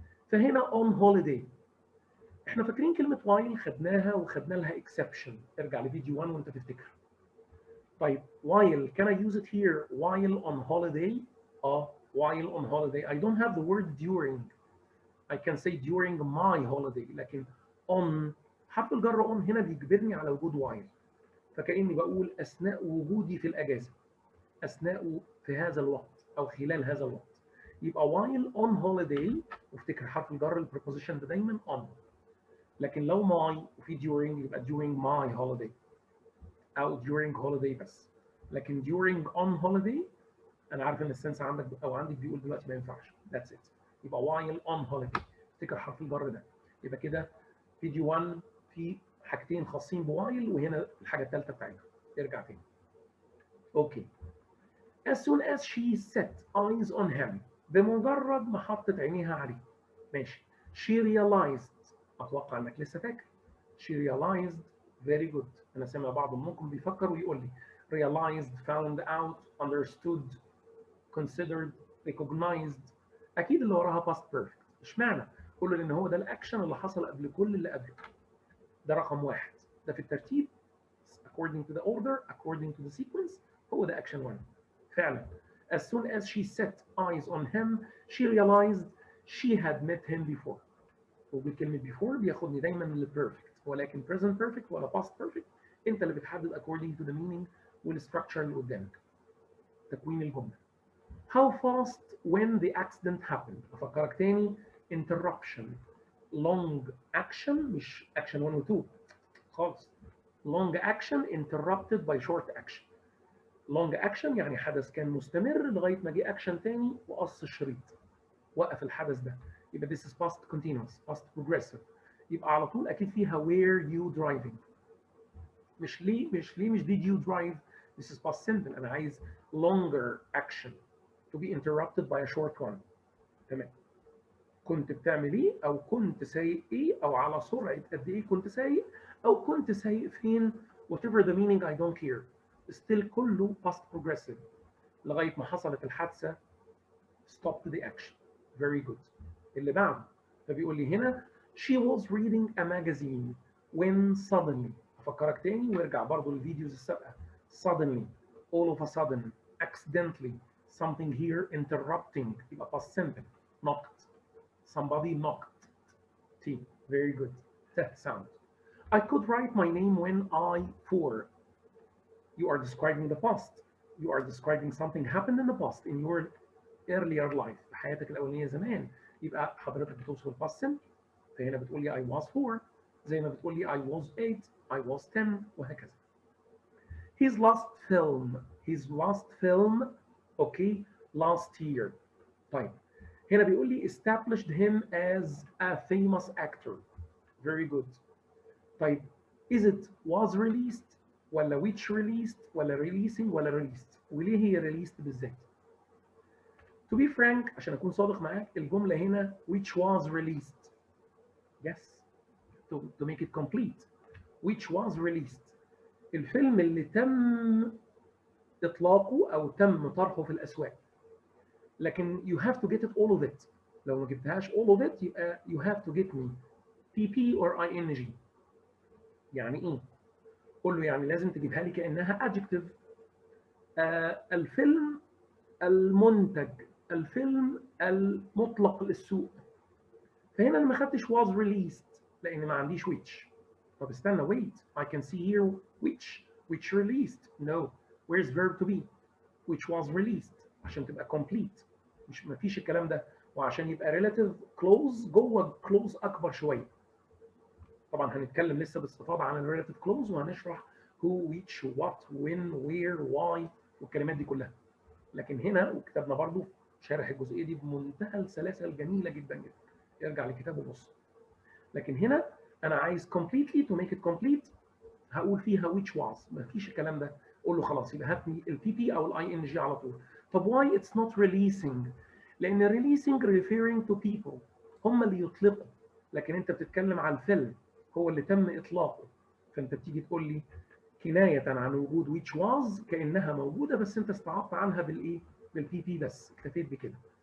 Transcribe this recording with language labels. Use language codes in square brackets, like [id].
[ar] فهنا on holiday احنا فاكرين كلمة while خدناها وخدنا لها exception. ارجع لفيديو 1 وانت تفتكر. [en] طيب while can I use it here while on holiday؟ while on holiday I don't have the word during. I can say during my holiday، لكن on [ar] حرف الجر on هنا بيجبرني على وجود [en] while. [ar] فكأني بقول أثناء وجودي في الأجازة، أثناء في هذا الوقت أو خلال هذا الوقت. يبقى while on holiday، وافتكر حرف الجر البريبوزيشن ده دايما on. لكن لو my وفي during يبقى during my holiday أو during holiday بس. لكن during on holiday أنا عارف إن السنس عندك أو عندك بيقول دلوقتي ما ينفعش. [en] that's it. [ar] يبقى while on holiday افتكر حرف الجر ده. يبقى كده فيديو 1 في حاجتين خاصين بوايل وهنا الحاجة الثالثة بتاعتها. ارجع تاني. اوكي. [en] As soon as she set eyes on him، [ar] بمجرد ما حطت عينيها عليه. [en] ماشي. She realized، [ar] أتوقع إنك لسه فاكر. [en] She realized very good. [ar] أنا سامع بعض منكم بيفكر ويقول لي [en] realized found out understood considered recognized. [ar] أكيد اللي وراها past perfect. اشمعنى؟ قول له لأن هو ده الأكشن اللي حصل قبل كل اللي قبله. ده رقم واحد. ده في الترتيب [en] according to the order according to the sequence هو ده action 1. فعلا as soon as she set eyes on him she realized she had met him before. [ar] وبكلمة before بياخدني دايما للبيرفكت، ولكن present perfect ولا past perfect انت اللي بتحدد [en] according to the meaning [ar] والstructure اللي قدامك. تكوين الجملة. [en] How fast when the accident happened. [ar] أفكرك تاني [en] interruption long action مش action 1 و 2 خالص. long action interrupted by short action. [ar] long action يعني حدث كان مستمر لغايه ما جه اكشن تاني وقص الشريط، وقف الحدث ده. [en] يبقى this is past continuous past progressive. [ar] يبقى على طول اكيد فيها [en] were you driving. مش did you drive. This is past simple. انا عايز longer action to be interrupted by a short one. [ar] تمام. كنت بتعمل ايه، او كنت سايق ايه، او على سرعه قد ايه كنت سايق، او كنت سايق فين. [en] whatever the meaning I don't care. [ar] still كله past progressive لغايه ما حصلت الحادثه. [en] stop the action. very good. [ar] اللي بعده فبيقول لي هنا [en] she was reading a magazine when suddenly. [ar] افكرك تاني وارجع برضو للفيديوز السابقه. [en] suddenly, all of a sudden, accidentally, something here interrupting. يبقى past simple. knocked. somebody knocked. T. very good. sound. I could write my name when I for. You are describing the past. You are describing something happened in the past in your earlier life. [ar] في حياتك الأولانية زمان. يبقى حضرتك بتوصف past simple. فهنا بتقول لي I was 4 زي ما بتقول لي [en] I was 8 I was 10 [ar] وهكذا. [en] his last film okay last year. [ar] طيب هنا بيقول لي [en] established him as a famous actor. very good. [ar] طيب is it was released ولا which released ولا releasing ولا released، وليه هي released بالذات؟ [en] To be frank [ar] عشان أكون صادق معاك الجملة هنا which was released. [en] yes to make it complete. which was released [ar] الفيلم اللي تم إطلاقه أو تم طرحه في الأسواق. [en] لكن you have to get it all of it. [ar] لو ما جبتهاش [en] all of it يبقى you have to get me PP or ING. [ar] يعني إيه؟ قول له يعني لازم تجيبها لي كأنها adjective. الفيلم المنتج، الفيلم المطلق للسوق. فهنا انا ما خدتش was released لان ما عنديش which. [en] طب استنى wait I can see here which released. no where's verb to be. which was released عشان تبقى complete. [ar] مش ما فيش الكلام ده. وعشان يبقى relative clause جوه clause اكبر شويه. طبعا هنتكلم لسه باستفاضه عن ال relative clause وهنشرح who which what when where why والكلمات دي كلها. لكن هنا وكتابنا برضو شارح الجزئيه دي بمنتهى السلاسه الجميله جدا جدا. ارجع للكتاب وبص. لكن هنا انا عايز completely [en] to make it complete [ar] هقول فيها which was. مفيش الكلام ده. قول له خلاص يبقى هات لي البي بي او الاي ان جي على طول. طب [en] why it's not releasing؟ [ar] لان [en] releasing referring to people [ar] هم اللي يطلقوا، لكن انت بتتكلم على الفيلم هو اللي تم اطلاقه. فانت بتيجي تقول لي كنايه عن وجود which was كانها موجوده بس انت استعرضت عنها بالايه؟ بالبي بي بس اكتفيت بكده.